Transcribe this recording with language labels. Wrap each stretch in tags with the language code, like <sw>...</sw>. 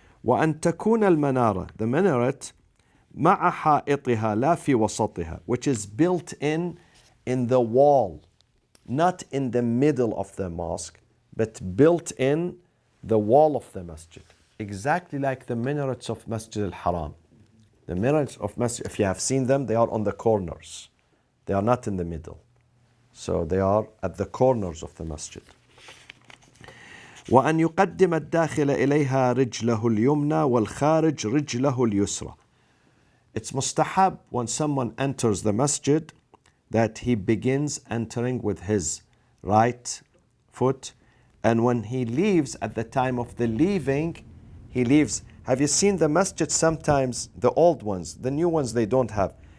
<ar>وأن تكون المنارة,</ar> <en>the minaret,</en> <ar>مع حائطها لا في وسطها,</ar> <en>which is built in the wall, not in the middle of the mosque, but built in the wall of the masjid. Exactly like the minarets of Masjid al-Haram. The minarets of Masjid, if you have seen them, they are on the corners. They are not in the middle. So they are at the corners of the masjid.</en> <ar>وأن يقدم الداخل إليها رجله اليمنى والخارج رجله اليسرى.</ar> <en>It's mustahab when someone enters the masjid that he begins entering with his right foot, and when he leaves, at the time of the leaving, he leaves. Have you seen the masjid sometimes, the old ones, the new ones they don't have?</en>